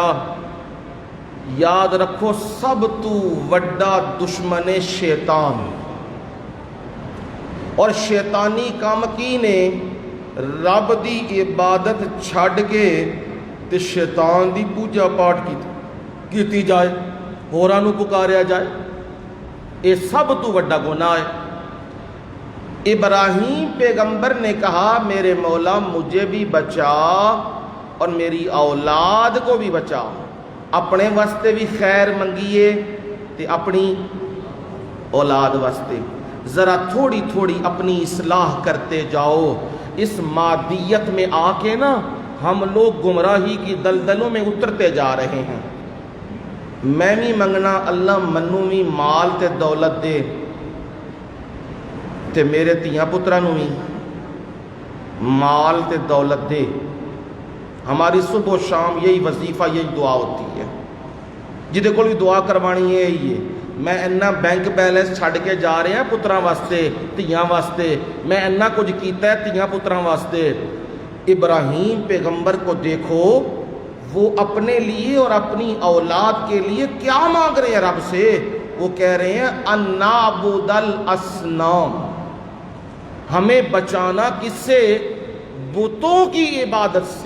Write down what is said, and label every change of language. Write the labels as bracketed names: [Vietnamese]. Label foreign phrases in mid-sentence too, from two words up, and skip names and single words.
[Punjabi] یاد رکھو سب تو وڈا دشمن شیطان، اور شیطانی کام کی نے رب دی عبادت چھڈ کے تے شیطان دی پوجا پاٹ کیتی جائے، ہوراں نو پکاریا جائے، یہ سب تو وڈا گناہ ہے۔ [Urdu] ابراہیم پیغمبر نے کہا میرے مولا مجھے بھی بچا اور میری اولاد کو بھی بچا، [Punjabi] اپنے واسطے بھی خیر منگیے تے اپنی اولاد واسطے۔ [Urdu] ذرا تھوڑی تھوڑی اپنی اصلاح کرتے جاؤ۔ اس مادیت میں آ کے نا ہم لوگ گمراہی کی دلدلوں میں اترتے جا رہے ہیں۔ [Punjabi] میں بھی منگنا اللہ منو بھی مال تے دولت دے تے میرے تیاں پترا نو بھی مال تے دولت دے۔ [Urdu] ہماری صبح و شام یہی وظیفہ، یہی دعا ہوتی ہے۔ [Punjabi] جدے کو بھی دعا کروانی ہے یہی ہے، میں اینا بینک بیلنس چھڈ کے جا رہے ہیں پتراں واسطے، تیاں واسطے، میں اینا کچھ کیتا ہے تیاں پتراں واسطے۔ [Urdu] ابراہیم پیغمبر کو دیکھو، وہ اپنے لیے اور اپنی اولاد کے لیے کیا مانگ رہے ہیں رب سے؟ وہ کہہ رہے ہیں [Arabic] ان نعبد الاصنام، [Urdu] ہمیں بچانا کس سے؟ بتوں کی عبادت سے۔